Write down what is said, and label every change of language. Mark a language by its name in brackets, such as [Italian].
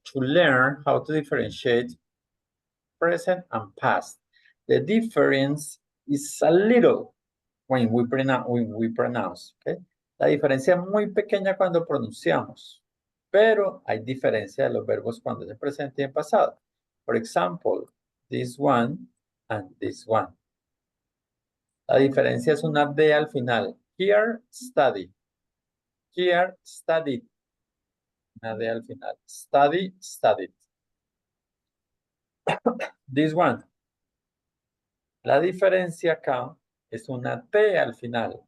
[English] to learn how to differentiate present and past. The difference is a little when we pronounce, okay? [Spanish] La diferencia es muy pequeña cuando pronunciamos, pero hay diferencia de los verbos cuando es en presente y en pasado. [English] For example, this one and this one. [Spanish] La diferencia es una D al final. [English] Here, study. Here, studied. [Spanish] Una D al final. [English] Study, studied. This one. [Spanish] La diferencia acá es una T al final.